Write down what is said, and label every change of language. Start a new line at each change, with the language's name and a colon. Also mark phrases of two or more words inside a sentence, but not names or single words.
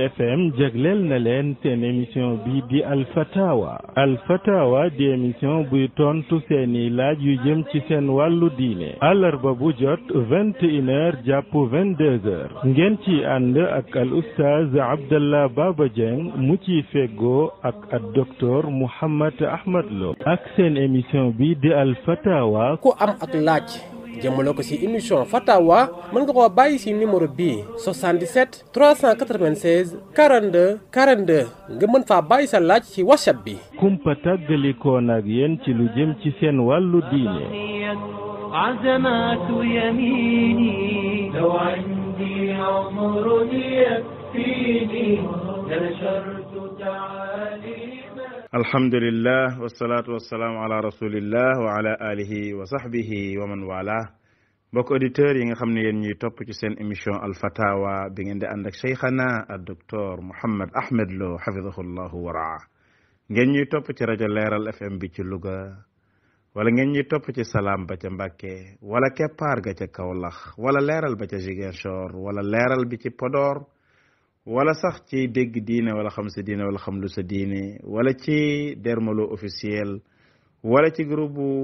Wolof: FM jagleel na leen seen émission bi di Alfatawa di émission buy tontu seeni laaj yu jëm ci seen wàllu diine àllarba bu jot 21h jàpp 22h ngeen ci ànd ak al oustaz Abdallah Baba Dieng mu ci feggoo ak docteur Mouhammad Ahmad Lo ak seen émission bi di Alfatawa ku am ak laaj jëmale ko ci émission Fatawa mën nga koo bàyyi ci numéro bii 77 396 42 42 nga mën faa bàyyi sa laaj ci WhatsApp bi. kumpa tàggalikoon ak yéen ci lu jëm ci seen wàllu diine.
Arabic: عزمات يميني لو عندي عمر يكفيني لنشرت تعاليم. الحمد لله والصلاة والسلام على رسول الله وعلى آله وصحبه ومن والاه.
Wolof: mbokk auditeurs yi nga xam ne yéen ñuy topp ci seen émission Al Fatawa bi ngeen di ànd ak cheikhana ak docteur Mouhammad Ahmad Lo
Arabic: حفظه الله ورعاه
Wolof: ngeen ñuy topp ci rajo Leeral FM bi ci Louga wala ngeen ñuy topp ci Salam ba ca Mbàkke wala Keppaar ga ca Kaolack wala Leeral ba ca Ziguinchor wala Leeral bi ci Podor wala sax ci dégg diine wala xam sa diine wala xam lu sa diine wala ci Dermalo officiel wala ci groupe